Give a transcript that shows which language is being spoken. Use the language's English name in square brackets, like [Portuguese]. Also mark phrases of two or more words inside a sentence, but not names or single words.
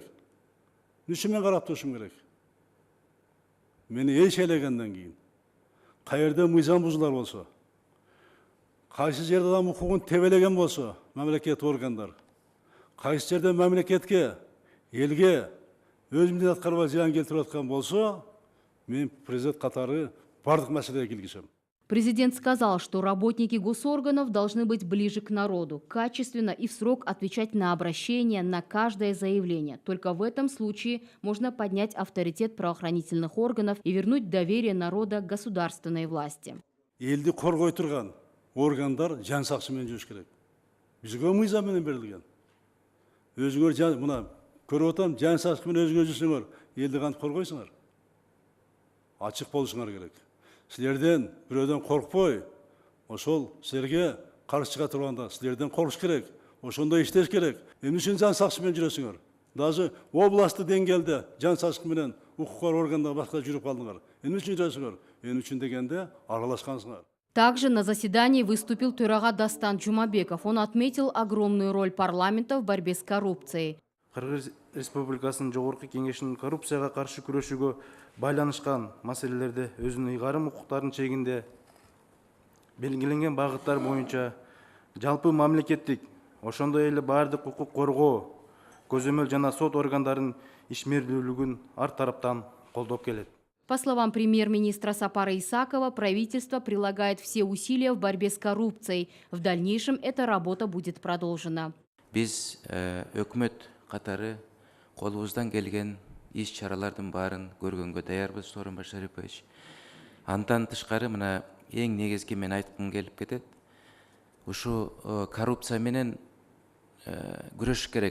[Kyrgyz] Эмне үчүн мен карап турушум керек? Мени эл шайлагандан кийин каерде мыйзам бузулар болсо, кайсы жерде адам укугун тебелеген болсо, мамлекет органдар, кайсы жерде мамлекетке, элге өз милдет аткарбай зыян келтирип аткан болсо, мен президент катары бардык маселеге киргизем. [Russian] Президент сказал, что работники госорганов должны быть ближе к народу, качественно и в срок отвечать на обращения, на каждое заявление. Только в этом случае можно поднять авторитет правоохранительных органов и вернуть доверие народа к государственной власти. [Kyrgyz] Элди коргой турган органдар жан сакчы менен жүрүш керек. Бизге мыйзам менен берилген. Өзүңөр мына көрүп атам, жан сакчы менен өзүңөр жүрсөңөр, элди кантип коргойсуңар? Ачык болушуңар керек. Силерден бирөөдөн коркпой, ошол силерге каршы чыга турганда силерден коркуш керек. Ошондой иштеш керек. Эмне үчүн жан сакчы менен жүрөсүңөр? Даже областтык деңгээлде жан сакчы менен укук органдар башка жүрүп калдыңар. Эмне үчүн жүрөсүңөр? Эмне үчүн дегенде аралашкансыңар. [Russian] Также на заседании выступил Төрага Дастан Жумабеков. Он отметил огромную роль парламента в борьбе с коррупцией. [Kyrgyz] Кыргыз Республикасынын Жогорку Кеңешинин коррупцияга каршы күрөшүүгө байланышкан маселелерде өзүнүн ыйгарым укуктарынын чегинде белгиленген багыттар боюнча жалпы мамлекеттик, ошондой эле баардык укук коргоо, көзөмөл жана сот органдарынын ишмердүүлүгүн ар тараптан колдоп келет. [Russian] По словам премьер-министра Сапара Исакова, правительство прилагает все усилия в борьбе с коррупцией. В дальнейшем эта работа будет продолжена. [Kyrgyz] Биз өкмөт катары колубуздан келген иш чаралардын баарын көргөнгө даярбыз, Сооронбай Шарипович. Андан тышкары мына эң негизги мен айткым келип кетет. Ушу коррупция менен күрөшүш керек.